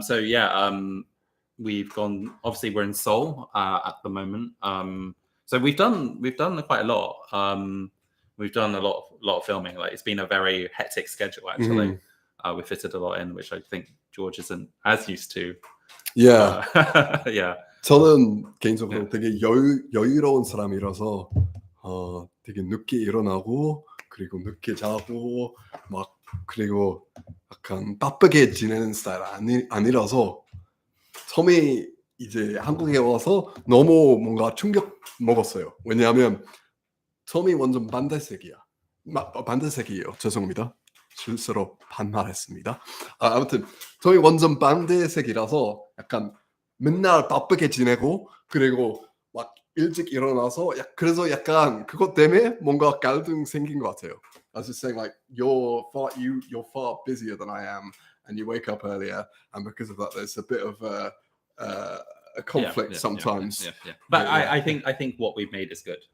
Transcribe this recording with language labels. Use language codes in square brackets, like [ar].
[en] So yeah, we've gone. Obviously, we're in Seoul at the moment. So we've done quite a lot. We've done a lot of filming. Like it's been a very hectic schedule actually. We fitted a lot in, which I think George isn't as used to. Yeah. Yeah. [ko] 저는 개인적으로 되게 여유로운 사람이라서 되게 늦게 일어나고 그리고 늦게 자고 막 그리고 약간 바쁘게 지내는 스타일 아니라서 처음에 이제 한국에 와서 너무 뭔가 충격 먹었어요. 왜냐하면 처음이 완전 반대색이에요. 죄송합니다. 실수로 반말했습니다. 아무튼 저희 완전 반대색이라서 약간 맨날 바쁘게 지내고 그리고 막 일찍 일어나서 그래서 약간 그것 때문에 뭔가 갈등 생긴 것 같아요. [en] I was just saying like you're far busier than I am and you wake up earlier and because of that there's a bit of a conflict sometimes. Yeah. But I think what we've made is good.